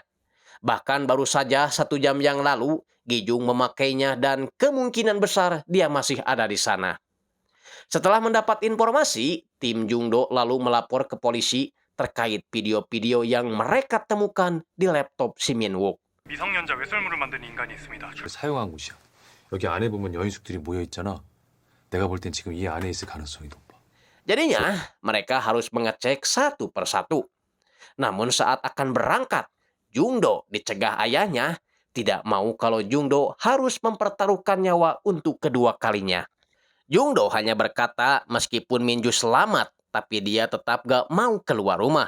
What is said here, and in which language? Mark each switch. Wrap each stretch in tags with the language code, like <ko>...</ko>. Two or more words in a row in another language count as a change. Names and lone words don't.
<id>Bahkan baru saja 1 jam yang lalu, Gi-jung memakainya dan kemungkinan besar dia masih ada di sana. Setelah mendapat informasi, tim Jung-do lalu melapor ke polisi terkait video-video yang mereka temukan di laptop si Min Wook.</id> <ko>미성년자 외설물을 만든 인간이 있습니다. 사용한 곳이야. 여기 안에 보면 여인숙들이 모여 있잖아. 내가 볼 땐 지금 이 안에 있을 가능성이 높아.</ko> <id>Jadinya, mereka harus mengecek satu persatu. Namun saat akan berangkat, Jung-do dicegah ayahnya tidak mau kalau Jung-do harus mempertaruhkan nyawa untuk kedua kalinya. Jung-do hanya berkata meskipun Min-ju selamat, tapi dia tetap gak mau keluar rumah.</id>